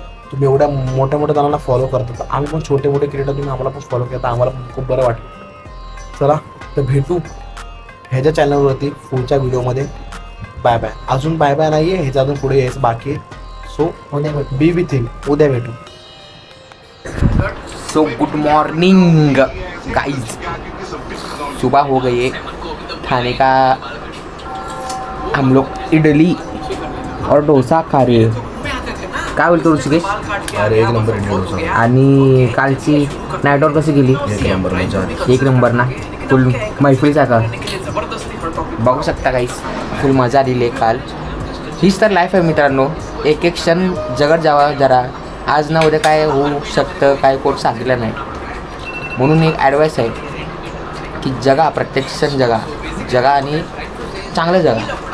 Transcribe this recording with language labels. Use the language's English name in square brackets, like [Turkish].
[Marathi] तुम्ही एवढ्या मोठ्या जणांना फॉलो करता, आम्ही पण छोटे क्रिएटर तुम्ही आम्हाला पण फॉलो करता, आम्हाला पण खूप बरं वाटतं. चला तर भेटू ह्याच्या चॅनलवरती पुढच्या व्हिडिओमध्ये. Bye bye. अजून बाय बाय नाही आहे, ह्याच्या अजून पुढे यायचं बाकी आहे. [English] So be with him. [Marathi] उद्या भेटू. [English] so good morning guys, [Hindi] सुबह हो गई है. खाने का हम लोग इडली और डोसा खा रहे हैं. [Marathi] काय बोलतो ऋषिकेश? अरे एक नंबर इडली डोसा, आणि कालची नाईट आउट कशी गेली? एक नंबर मजा आली. एक नंबर ना, फुल मैफिलीचा का बघू शकता काही फुल मजा आलेली आहे काल. हीच तर लाईफ आहे मित्रांनो, एक एक क्षण जगत जावा जरा. आज ना उद्या काय होऊ शकतं काय कोण सांगितलं नाही, म्हणून एक ॲडवाईस आहे की जगा, प्रत्येक क्षण जगा जगा आणि चांगलं जगा.